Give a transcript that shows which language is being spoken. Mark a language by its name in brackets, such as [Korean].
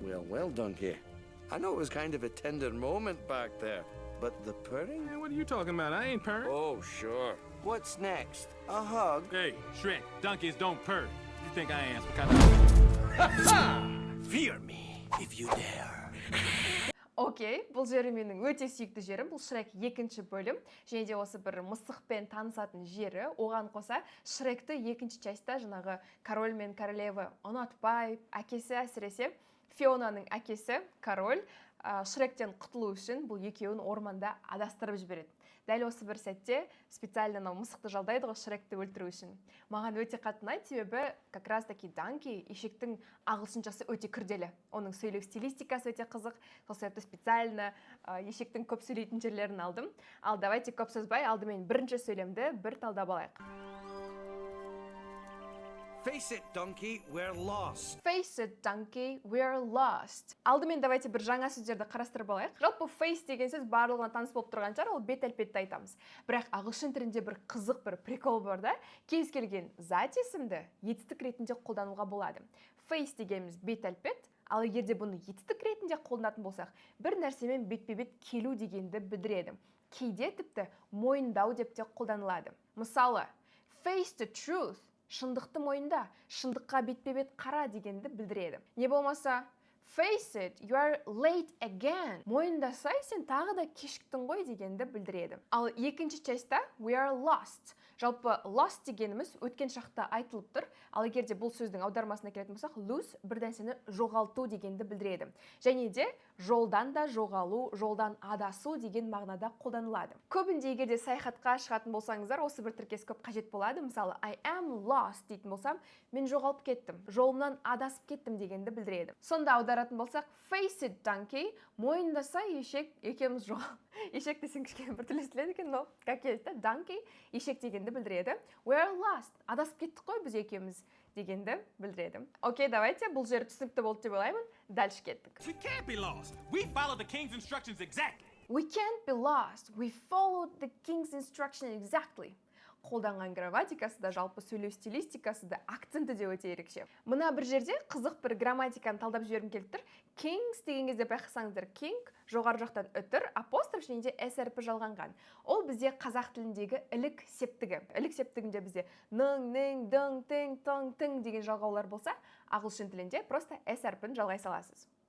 [English] Well, donkey. I know it was kind of a tender moment back there, but the purring? Man, what are you talking about? I ain't purring. Oh, sure. What's next? A hug? Hey, Shrek, donkeys don't purr. You think I am some kind of... Fear me, if you dare. [Kazakh] Окей, бұл жері менің өте сүйікті жерім. Бұл Шрек екінші бөлім. Және де осы бір мысықпен танысатын жері. Оған қоса Шректі екінші частьта жаңағы король мен королева ұнатпай, әкесі әсіресе Фионаның әкесі король Шректен құтылу үшін бұл екеуін орманда адастырып жібереді. Дәл осы бір сәтте специально мысықты жалдайды ғой Шректі өлтіру үшін. Маған өте қатты ұнайды, себебі [Russian] как раз таки [Kazakh] данки ешектің ағылшыншасы өте күрделі. Оның сөйлеу стилистикасы өте қызық. Сол себепті специально ешектің көп сөйлейтін жерлерін алдым. Ал давайте көп сөзбай, алдымен бірінші сөйлемді бір талдап алайық. [English] Face it, donkey, we're lost. Face it, donkey, we're lost. [Kazakh] Алдымен давайте бір жаңа сөздерді қарастырып алайық. Жалпы face деген сөз барлығына таныс болып тұрған шығар, ол бет-әлпетті айтамыз. Бірақ ағылшын тілінде бір қызық бір прикол бар да, кез келген зат есімді етістік ретінде қолдануға болады. Face дегеніміз бет-әлпет, ал егерде бұны етістік ретінде қолданатын болсақ, бір нәрсемен бетпе-бет келу дегенді білдіреді. Кейде тіпті мойындау деп те қолданылады. Мысалы, [English] face the truth. [Kazakh] Шындықты мойында, шындыққа бетпе-бет қара дегенді білдіреді. Не болмаса, [English] face it, you are late again. [Kazakh] Мойындасай, сен тағы да кешіктің ғой дегенді білдіреді. Ал екінші частьта, [English] we are lost. [Kazakh] Жалпы lost дегеніміз өткен шақта айтылып тұр. Ал егерде бұл сөздің аудармасына келетін болсақ, lose бір нәрсені жоғалту дегенді білдіреді. Және де жолдан да жоғалу, жолдан адасу деген мағынада қолданылады. Көбінде егерде саяхатқа шығатын болсаңыздар, осы бір тіркес көп қажет болады. Мысалы, [English] I am lost [Kazakh] дейтін болсам, мен жоғалып кеттім, жолымнан адасып кеттім дегенді білдіреді. Сонда аударатын болсақ, [English] face it, donkey, [Kazakh] мойындаса ешек, екеуміз жоғалып. Ешек десең кішкене бір түрлі естіледі екен, [Russian] но как есть, [Kazakh] donkey, ешек дегенді білдіреді. [English] We are lost, [Kazakh] адасып кеттік қой біз екеуміз дегенді білдіреді. Окей, давайте, бұл жері түсінікті болды деп ойлаймын. [Russian] Дальше [Kazakh] кеттік. [English] We can't be lost. We followed the king's instructions exactly. We can't be lost. We followed the king's instruction exactly. [Kazakh] қолданған грамматикасы да, жалпы сөйлеу стилистикасы да, акценті де өте ерекше. Мына бір жерде қызық бір грамматиканы талдап жібергім келіп тұр. Kings деген кезде байқасаңыздар, king жоғары жақтан үтір, апостроф және s әрпі жалғанған. Ол бізде қазақ тіліндегі ілік септігі. Ілік септігінде бізде ның, ның, дың, тың, тың, тың деген жалғаулар болса, ағылшын тілінде просто s әрпін жалғай саласыз.